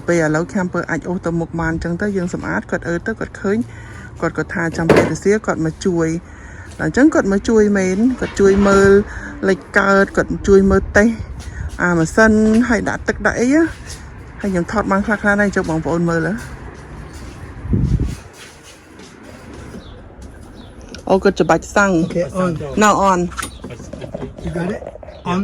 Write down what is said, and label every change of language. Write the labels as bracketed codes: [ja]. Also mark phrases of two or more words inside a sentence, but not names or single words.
[km] ពេលឥឡូវ camper អាចអូសទៅមុខបានអញ្ចឹងទៅយើងសម្អាតគាត់ទៅគាត់ឃើញគាត់ក៏ថាចាំពេលទៅសៀគាត់មកជួយដល់អញ្ចឹងគាត់មកជួយមែនគាត់ជួយមើលលេខកើតគាត់ជួយមើលតេស្តអាម៉ាស៊ីនហើយដាក់ទឹកដាក់អីហើយខ្ញុំថតបានខ្លះៗដែរចុះបងប្អូនមើលអូគាត់ច្បាច់សាំង [en] Okay, on. now on You got it? On.